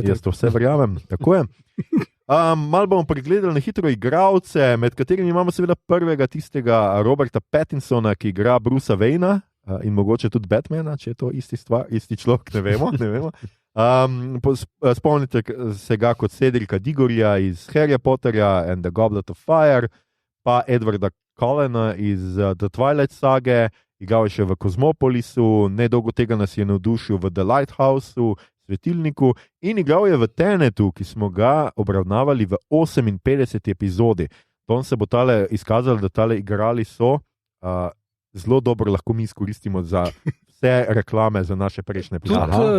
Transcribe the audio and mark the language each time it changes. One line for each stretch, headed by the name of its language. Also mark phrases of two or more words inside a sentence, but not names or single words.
Slovenian: Jaz to vse verjamem, tako je. Malo bomo pregledali na hitro igralce, med katerimi imamo seveda prvega tistega Roberta Pattinsona, ki igra Brucea Wayna in mogoče tudi Batmana, če je to isti človek, ne vemo. Spomnite se ga kot Cedrika Diggoryja iz Harryja Potterja and the Goblet of Fire, pa Edwarda Cullena iz The Twilight Sage, igral je še v Kozmopolisu, nedolgo tega nas je navdušil v The Lighthouseu, Svetilniku in igral je v Tenetu, ki smo ga obravnavali v 58. epizodi. To se bo tale izkazalo, da tale igrali so zelo dobro lahko mi izkoristimo za vse reklame za naše prejšnje epizode.